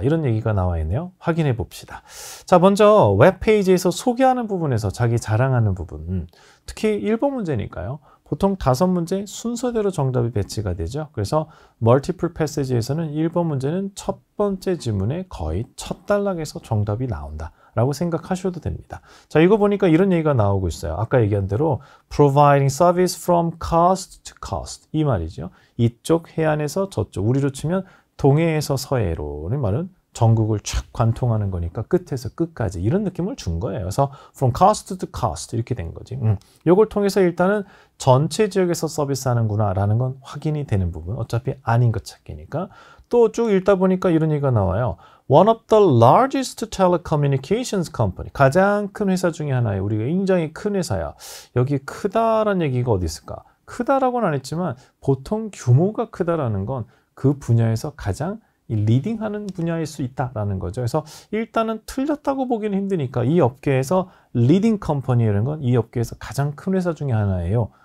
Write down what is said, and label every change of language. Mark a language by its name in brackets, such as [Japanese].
[Korean] 이런 얘기가 나와 있네요. 확인해 봅시다. 자, 먼저 웹페이지에서 소개하는 부분에서 자기 자랑하는 부분, 특히 1번 문제니까요. 보통 5문제 순서대로 정답이 배치가 되죠. 그래서 멀티플 패시지에서는 1번 문제는 첫 번째 지문에 거의 첫 단락에서 정답이 나온다 라고 생각하셔도 됩니다. 자, 이거 보니까 이런 얘기가 나오고 있어요. 아까 얘기한 대로 [English] providing service from coast to coast [Korean] 이 말이죠. 이쪽 해안에서 저쪽, 우리로 치면 동해에서 서해로는 말은 전국을 쫙 관통하는 거니까 끝에서 끝까지 이런 느낌을 준 거예요. 그래서 [English] from coast to coast [Korean] 이렇게 된 거지. 이걸 통해서 일단은 전체 지역에서 서비스하는구나 라는 건 확인이 되는 부분. 어차피 아닌 것 찾기니까. 또 쭉 읽다 보니까 이런 얘기가 나와요. [English] One of the largest telecommunications company. [Korean] 가장 큰 회사 중에 하나예요. 우리가 굉장히 큰 회사야. 여기 크다라는 얘기가 어디 있을까? 크다라고는 안 했지만 보통 규모가 크다라는 건 그 분야에서 가장 리딩하는 분야일 수 있다라는 거죠. 그래서 일단은 틀렸다고 보기는 힘드니까 이 업계에서 리딩 컴퍼니라는 건 이 업계에서 가장 큰 회사 중에 하나예요.